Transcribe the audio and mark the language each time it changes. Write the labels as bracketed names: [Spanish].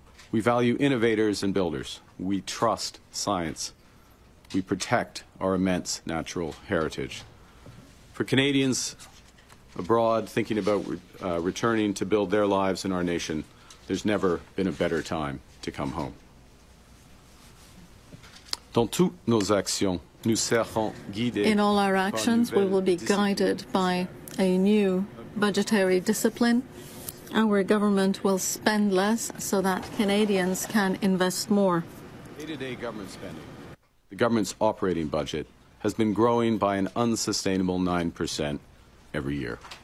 [English] We value innovators and builders. We trust science. We protect our immense natural heritage. For Canadians abroad thinking about returning to build their lives in our nation, there's never been a better time to come home. [French] Dans toutes nos actions, nous serons guidés. [English] In all our actions, we will be guided by a new budgetary discipline. Our government will spend less so that Canadians can invest more. Day-to-day government spending. The government's operating budget has been growing by an unsustainable 9% every year.